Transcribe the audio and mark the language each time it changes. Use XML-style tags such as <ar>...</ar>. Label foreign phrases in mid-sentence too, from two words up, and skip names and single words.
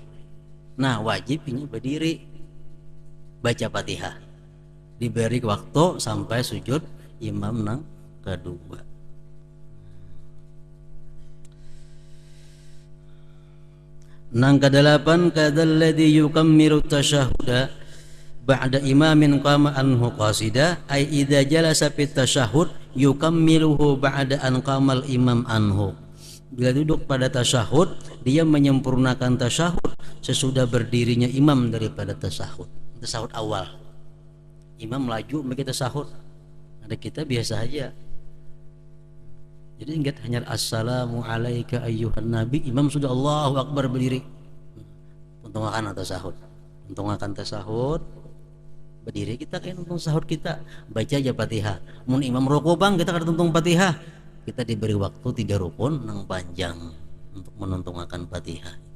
<bjn>Nah wajib ini berdiri baca Fatihah, diberi waktu sampai sujud imam nang kedua. Nang kedelapan</bjn> <ar>كالذي يكمل التشهد بعد إمام قام عنه قاعدا أي إذا جلس في التشهد يكمله بعد أن قام الإمام عنه.</ar> <bjn>Bila duduk pada tasyahud dia menyempurnakan tasyahud sesudah berdirinya imam daripada tasyahud awal. Imam laju begitu tasyahud, ada kita biasa aja. Jadi ingat hanya</bjn> <ar>السلام عليك أيها النبي,</ar> <bjn>imam sudah</bjn> <ar>الله أكبر</ar> <bjn>berdiri. Tuntungakan tasahud berdiri kita kayak tuntung sahur kita baca aja Fatihah. Mun imam rukuk bang kita kada tuntung Fatihah, kita diberi waktu 3 rukun nang panjang untuk menuntungakan Fatihah.</bjn>